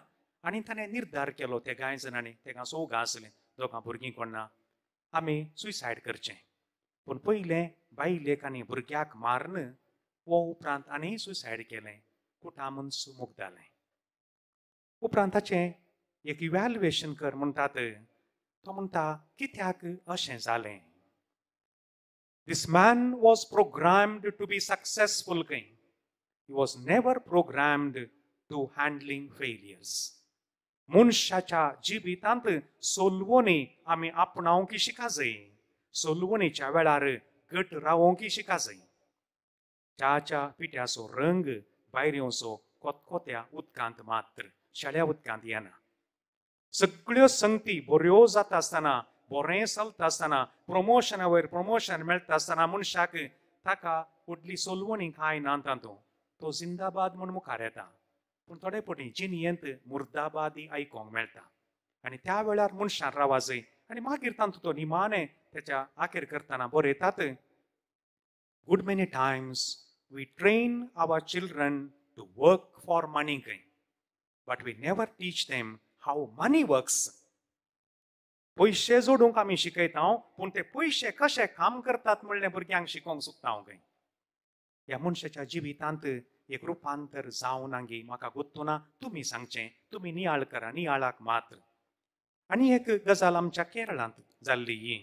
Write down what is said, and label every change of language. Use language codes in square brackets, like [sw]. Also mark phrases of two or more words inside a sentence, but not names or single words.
[kok] आनी ताणें निर्धार केलो ते गाय जाणांनी, तेका सोगां आसलें, दोगां भुरगीं कोण ना, आमी सुसायड करचें. पूण पयलें बायलेक आनी भुरग्याक मारन वो उपरांत आनी सुसायड केलें. कुटामून सुमूक जालें. उपरांत ताचें एक इवॅल्युएशन कर म्हणटात. तो म्हणटा कित्याक अशें जालें. [en] This man was programmed to be successful king. He was never programmed to handling failures. [kok] मनशाच्या जिवितांत सोलवणी आमी आपणावंक शिका जाय. सोलवणीच्या वेळार घट रावोंक शिका जाय. च्याच्या पिठ्याचो रंग भायर येवचो कोतकोत्या उदकांत मात्र, शेळ्या उदकांत येना. सगळ्यो संगती बऱ्यो जाता आसतना, बरें चलता आसतना, प्रमोशना वयर प्रमोशन मेळटा आसतना मनशाक ताका व्हडली सोलवणी कांय ना तातूंत. तो जिंदाबाद म्हूण मुखार येता. पूण थोडे फावटी जिनयेंत मुर्दाबादी आयकोंक मेळटा. आनी त्या वेळार मनशान रावा जाय. आनी मागीर तातूंत तो निमाणें तेच्या आखेर करतना बरयतात. [en] Good many times we train our children to work for money, but we never teach them how money works. [kok] पयशे जोडूंक आमी शिकयता, पूण ते पयशे कशे काम करतात म्हणलें भुरग्यांक शिकोवंक सोदता हांव. ह्या मनशाच्या जिवितांत एक रुपांतर जावं नांगी म्हाका गुत्तुना. तुमी सांगचें, तुमी नियाळ करा, नियाळाक मात्र. आनी एक गजाल आमच्या केरळांत जाल्ली ही.